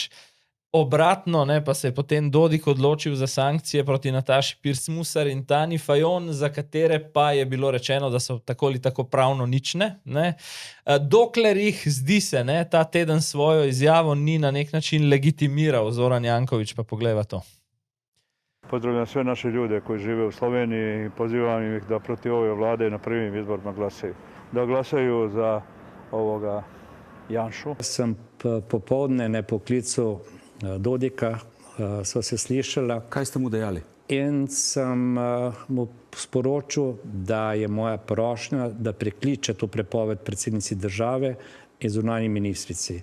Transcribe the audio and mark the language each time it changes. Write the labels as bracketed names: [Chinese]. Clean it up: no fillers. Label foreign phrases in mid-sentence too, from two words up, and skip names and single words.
[Slovenian] Obratno, ne, pa se je potem Dodik odločil za sankcije proti Nataši Pirc Musar in Tanji Fajon, za katere pa je bilo rečeno, da so tako ali tako pravno nične. Ne. Dokler jih, zdi se, ne, ta teden svojo izjavo ni na nek način legitimiral Zoran Janković, pa poglejva to. [Serbian] Pozdravljam sve naše ljude koji žive u Sloveniji i pozivam ih da protiv ove vlade na prvim izborima glasaju. Da glasaju za ovoga Janšu. [Slovenian] Sem popovdne ne poklical Dodika, sva se slišala. Kaj ste mu dejali? In sem mu sporočil, da je moja prošnja, da prekliče to prepoved predsednici države in zunanji ministrici.